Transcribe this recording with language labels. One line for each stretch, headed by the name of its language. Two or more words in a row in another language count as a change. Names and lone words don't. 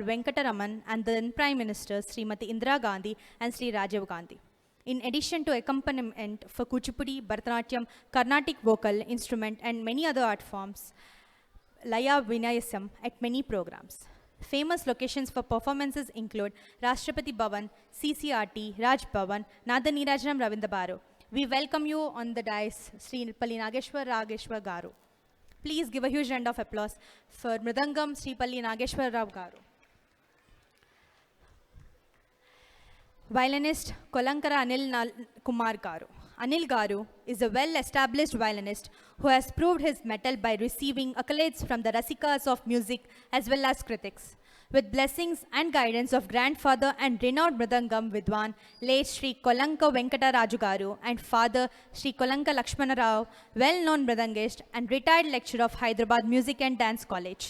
English: Venkataraman, and then Prime Minister Srimati Indira Gandhi and Sri Rajiv Gandhi. In addition to accompaniment for Kuchipudi, Bharatanatyam, Carnatic vocal, instrument, and many other art forms, Laya Vinayasam at many programs. Famous locations for performances include Rashtrapati Bhavan, CCRT, Raj Bhavan, Nada Neerajanam Ravindra Baru. We welcome you on the dais, Sri Palli Nageshwar Rageshwar Garu. Please give a huge round of applause for Mridangam Sri Palli Nageshwar Rao Garu. Violinist Kolankara Anil Kumar Garu. Anil Garu is a well-established violinist who has proved his mettle by receiving accolades from the Rasikas of music as well as critics. With blessings and guidance of grandfather and renowned Mridangam Vidwan, late Sri Kolanka Venkata Raju Garu, and father Sri Kolanka Lakshmana Rao, well-known Mridangist and retired lecturer of Hyderabad Music and Dance College.